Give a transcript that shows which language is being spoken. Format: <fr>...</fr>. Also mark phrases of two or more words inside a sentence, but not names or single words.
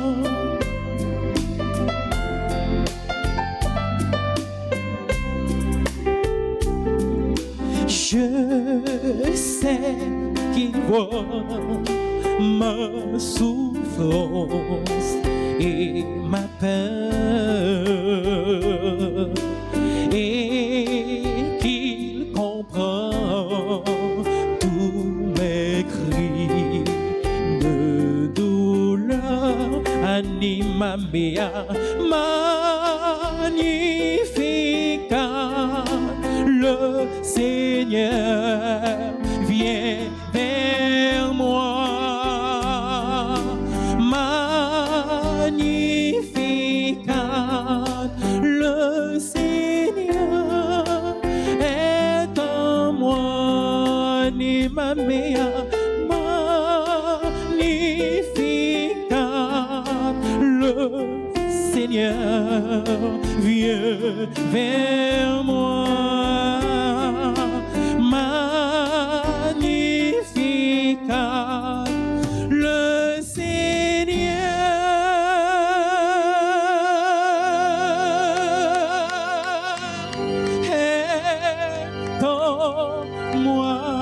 <fr>Je sais qu'il voit ma souffrance et ma peur, et qu'il comprend tous mes cris de douleur.</fr> <la>Anima mea, magnificat,</la> <fr>le Seigneur vient vers moi. Magnificat, le Seigneur est en moi.</fr> <la>Anima mea, magnificat,</la> <fr>le Seigneur vient vers moi. Magnificat, le Seigneur est en moi.</fr>